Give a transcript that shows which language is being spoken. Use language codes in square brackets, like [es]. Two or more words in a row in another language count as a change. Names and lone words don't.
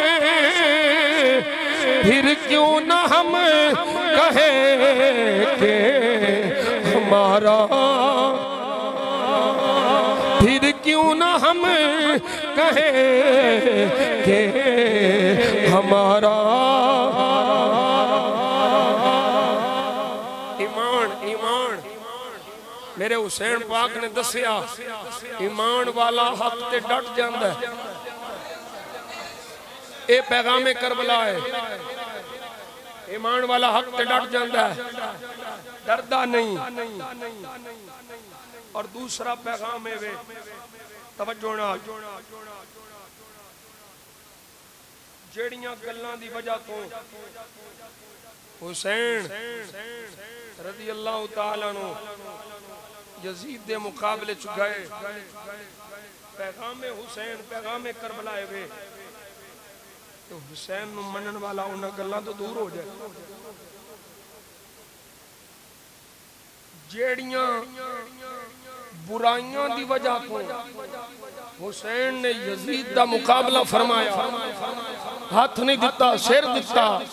[ur] پھر کیوں نہ ہم کہیں کہ ہمارا، پھر کیوں نہ ہم کہیں کہ ہمارا [pa] میرے حسین پاک نے دسیا ایمان والا حق تے ڈٹ جاندا اے. اے پیغامِ کربلا اے، ایمان والا حق تے ڈٹ جاندا اے، ڈردا نہیں. اور دوسرا پیغام اے وے توجہ نال، جیہڑیاں گلاں دی وجہ توں حسین [ar] رضي الله تعالى عنه [pa] یزید دے مقابلے چ گئے، پیغامِ حسین پیغامِ کربلا وے تو حسین نوں منن والا اوہناں گلاں توں دور ہو جائے. جیہڑیاں برائیاں دی وجہ توں حسین نے یزید دا مقابلہ فرمایا، ہتھ نہیں دتا، سر دتا.